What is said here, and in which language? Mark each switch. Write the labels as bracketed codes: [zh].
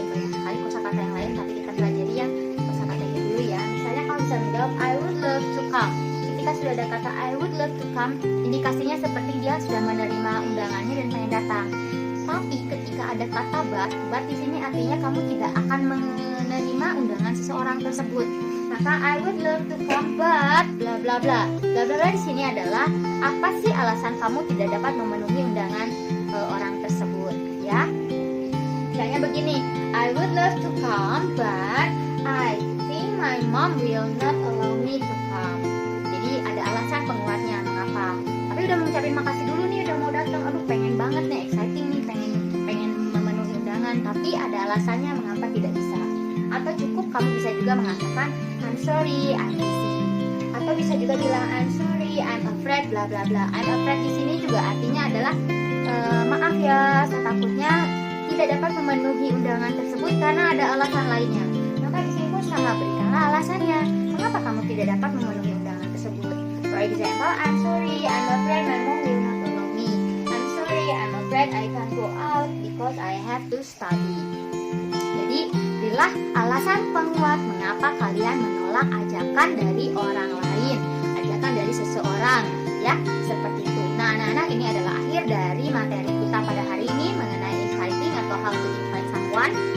[id] Banyak sekali kosakata yang lain, tapi kita pelajari yang kosakata ini dulu ya. Misalnya kalau bisa menjawab [en] I would love to come. [id] Ketika sudah ada kata I would love to come, indikasinya seperti dia sudah menerima undangannya dan pengen datang. Tapi ketika ada kata but di sini artinya kamu tidak akan menerima undangan seseorang tersebut. Maka [en] I would love to come but bla bla bla. [id] Bla bla bla di sini adalah apa sih alasan kamu tidak dapat memenuhi undangan orang tersebut, ya? Misalnya begini, [en] I would love to come but I think my mom will not allow me to come. [id] Jadi ada alasan penguatnya mengapa. Tapi udah mengucapin makasih dulu nih, udah mau datang. Aduh, pengen banget nih, exciting nih, pengen memenuhi undangan. Tapi ada alasannya mengapa tidak bisa. Atau cukup kamu bisa juga mengatakan [en] I'm sorry, I'm busy. [id] Atau bisa juga bilang [en] I'm sorry, I'm afraid, bla bla bla. I'm afraid [id] di sini juga artinya adalah maaf ya, saya takutnya tidak dapat memenuhi undangan tersebut karena ada alasan lainnya. Maka di sini pun sama, berikanlah alasannya. Mengapa kamu tidak dapat memenuhi undangan tersebut? [en] For example, I'm sorry, I'm afraid my mom will not allow me. I'm sorry, I'm afraid I can't go out because I have to study. [id] Jadi, berilah alasan penguat mengapa kalian menolak ajakan dari orang lain, ajakan dari seseorang, ya, seperti itu. Nah, anak-anak, ini adalah akhir dari materi kita pada hari ini mengenai inviting atau [en] how to invite someone.